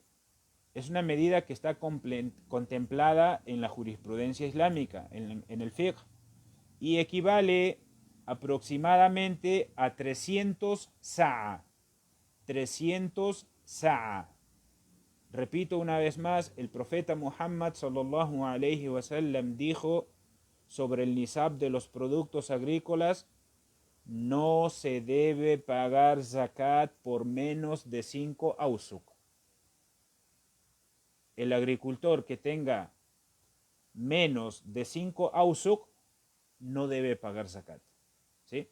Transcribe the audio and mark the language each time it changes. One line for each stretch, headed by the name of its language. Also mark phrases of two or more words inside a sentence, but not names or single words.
Spanish: Es una medida que está contemplada en la jurisprudencia islámica, en el fiqh, y equivale aproximadamente a 300 sa'a. 300 sa'a. Repito una vez más, el profeta Muhammad
Arabic: صلى الله عليه وسلم
Spanish: dijo sobre el nisab de los productos agrícolas: no se debe pagar zakat por menos de 5 awsuq. El agricultor que tenga menos de 5 awsuq no debe pagar zakat, ¿sí?